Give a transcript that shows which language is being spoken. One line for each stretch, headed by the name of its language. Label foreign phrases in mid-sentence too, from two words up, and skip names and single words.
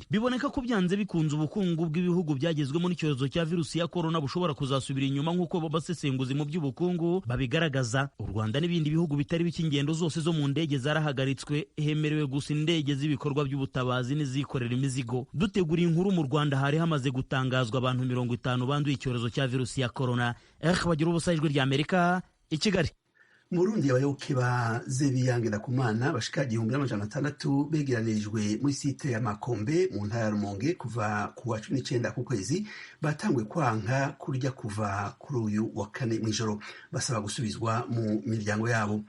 Kinyarwanda: Biboneka ko byanze bikunze ubukungu bw'ibihugu byagezwemo n'icyorezo cya virusi ya korona bushobora kuzasubira inyuma nk'uko babasesenguzi mu by'ubukungu babigaragaza. U Rwanda n'ibindi bihugu bitari bike ingendo zose zo mu ndege zarahagaritswe, hemerewe gusa indege z'ibikorwa by'ubutabazi n'izikorera imizigo. Dutegura inkuru mu Rwanda hari hamaze gutangazwa abantu 50 banduye icyorezo cya virusi ya korona. Bagira ubusa ijwi rya Amerika i Kigali.
Rundi: Mu Burundi abayoboke ba Zebiyange Ndakumana bashika 1600 begeranirijwe muri site ya Makombe mu ntara ya Rumonge kuva ku wa 19 ku kwezi batangwe kwanka kurya kuva kuri uyu wa 4 mw'ijoro, basaba gusubizwa mu miryango yabo.